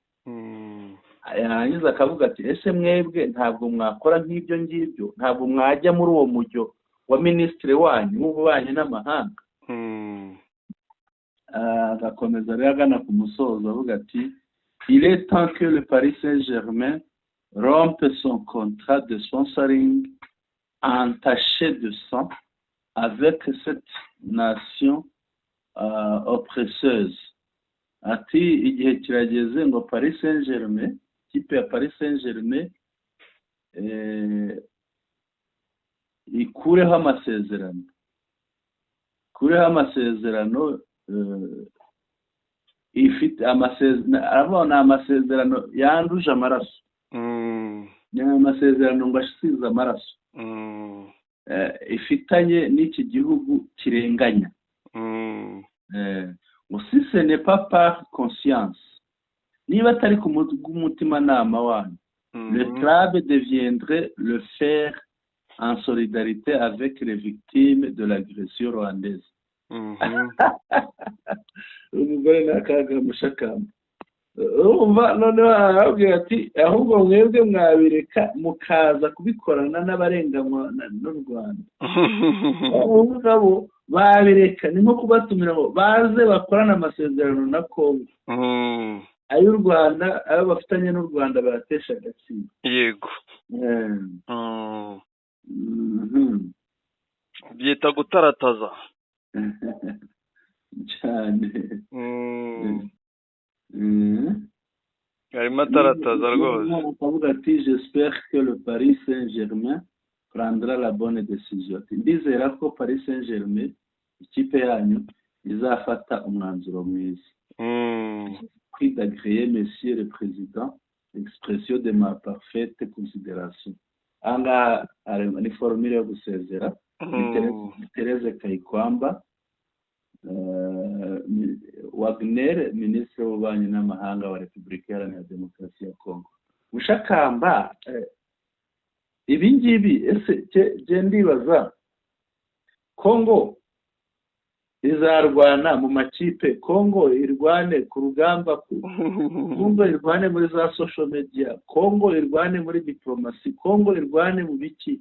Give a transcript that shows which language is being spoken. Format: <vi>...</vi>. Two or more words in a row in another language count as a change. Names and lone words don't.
<rw>Yarangiza akavuga ati ese mwebwe ntabwo mwakora nk'ibyo ngibyo, ntabwo mwajya muri uwo mujyo wa minisitiri wanyu w'ububanyi n'amahanga? Agakomeza rero agana ku musozo avuga ati</rw> <fr>il est temps que le Paris Saint-Germain rompe son contrat de sponsoring entaché de sang avec cette nation oppresseuse.</fr> <rw>ati igihe kirageze ngo Paris Saint-Germain, ikipe ya Paris Saint-Germain ikureho amasezerano ifite amasezerano yanduje amaraso, ni amasezerano ngo asize amaraso ifitanye n'iki gihugu kirenganya.</rw> <fr>Si ce n'est pas par conscience,</fr> <rw>niba atari ku mutimanama wanyu,</rw> <fr>le club deviendrait le fer en solidarité avec les victimes de l'agression rwandaise.</fr> <rw>Umugore n'akaga mushakamba, urumva noneho arabwira ati ahubwo mwebwe mwabireka mukaza kubikorana n'abarenganywa n'u Rwanda. Ngabo babireka, ni nko kubatumira ngo baze bakorana amasezerano na Kongo, ay'u Rwanda, ayo bafitanye n'u Rwanda baratesha agaciro. Yego. Byita gutarataza cyane. Harimo atarataza rwose. Akavuga ati</rw> <fr>j'espère que le Paris Saint-Germain prendra la bonne décision.</fr> <rw>Ndizera ko Paris Saint-Germain ikipe yanyu izafata umwanzuro mwiza.</rw> <fr>Pris d'agréer monsieur le président, expression de ma parfaite considération.</fr> <rw>Anga ni formule yo gusezera Tereze Kayikwamba, Wagner, minisitiri w'ububanyi n'amahanga wa Repubulika Iharanira Demokarasi ya Kongo. Mushakamba, ibi ngibi ese ndibaza Kongo izarwana mu makipe, Kongo irwane ku rugamba, Kongo irwane muri za</rw> <en>social media,</en> <rw>Kongo irwane muri diplomasi, Kongo irwane mu biki?</rw>